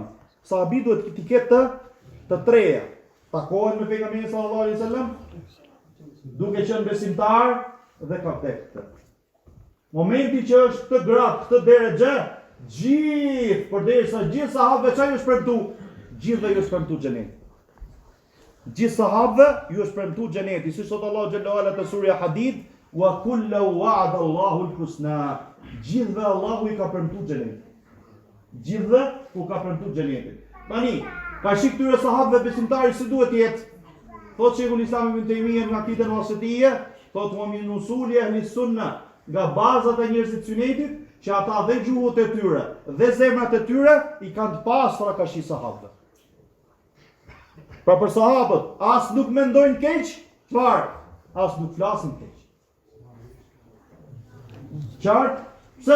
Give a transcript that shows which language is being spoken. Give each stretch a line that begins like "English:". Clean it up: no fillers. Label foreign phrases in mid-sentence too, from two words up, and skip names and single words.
Albanian: Sahabi duhet të ketë të treja. Takohet me pejgamberin
Arabic: صلى الله عليه وسلم,
Albanian: duke qenë besimtar dhe ka vdekë. Momenti që është këtë grad, këtë derexhe, gjithë, përderisa gjithë sahabëve çaj ju shpremtu, gjithëve ju shpremtu xhenet. Gjithë sahabëve ju shpremtu xheneti, si sot Allahu xhallahu ala te surja Hadid,
Arabic: وكلا وعد الله الحسنى.
Albanian: Gjithëve Allahu i ka premtu xhenet. Gjithëve u ka premtu xhenetin. Tani, ka shik këtyre sahabëve besimtari si duhet jetë. Thotë Sheikhul Islam Ibn Taymiyah nga Aqida Wasitiyya, thotë
Arabic: ومن أصول أهل السنة,
Albanian: nga bazat e njerëzit sunetit, që ata dhe gjuhët e tyre dhe zemrat e tyre i kanë të pastra ka shi sahabëve. Pra për sahabët, as nuk mendojnë keq, çfarë? As nuk flasin keq. Qartë? Pse?